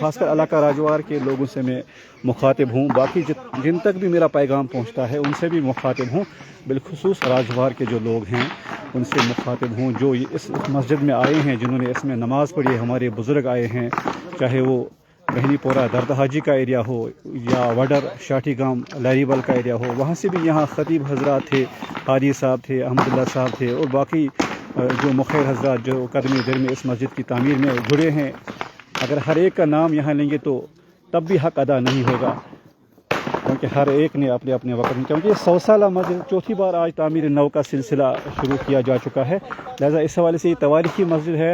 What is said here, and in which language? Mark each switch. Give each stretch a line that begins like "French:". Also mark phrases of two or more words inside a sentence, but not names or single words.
Urdu: خاص کر علاقہ راجوار کے لوگوں سے میں مخاطب ہوں، باقی جن تک بھی میرا پیغام پہنچتا ہے ان سے بھی مخاطب ہوں، بالخصوص راجوار کے جو لوگ ہیں ان سے مخاطب ہوں جو اس مسجد میں آئے ہیں، جنہوں نے اس میں نماز پڑھی ہے۔ ہمارے بزرگ آئے ہیں، چاہے وہ بہنی پورہ درد حاجی کا ایریا ہو یا وڈر شاٹھی گام لاری بل کا ایریا ہو، وہاں سے بھی یہاں خطیب حضرات تھے، حاجی صاحب تھے، احمد اللہ صاحب تھے، اور باقی جو مخیر حضرات جو قدم در میں اس مسجد کی تعمیر میں جڑے ہیں۔ اگر ہر ایک کا نام یہاں لیں گے تو تب بھی حق ادا نہیں ہوگا، کیونکہ ہر ایک نے اپنے اپنے وقت میں، کیونکہ 100 سالہ مسجد چوتھی بار آج تعمیر نو کا سلسلہ شروع کیا جا چکا ہے، لہذا اس حوالے سے یہ تواریخی مسجد ہے۔